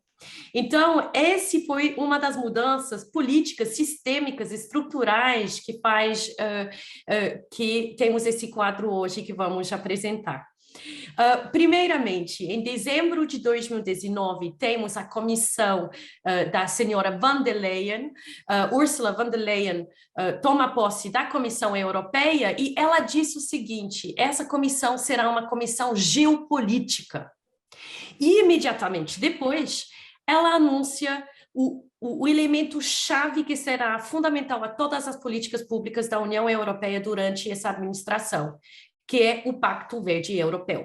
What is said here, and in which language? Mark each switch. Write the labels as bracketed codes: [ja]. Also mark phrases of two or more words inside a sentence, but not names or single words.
[pt] Então, esse foi uma das mudanças políticas, sistêmicas, estruturais que faz que temos esse quadro hoje que vamos apresentar. Primeiramente, em dezembro de 2019, temos a comissão da senhora von der Leyen, Ursula von der Leyen toma posse da Comissão Europeia e ela disse o seguinte: essa comissão será uma comissão geopolítica. E imediatamente depois, ela anuncia o elemento chave que será fundamental a todas as políticas públicas da União Europeia durante essa administração, que é o Pacto Verde Europeu.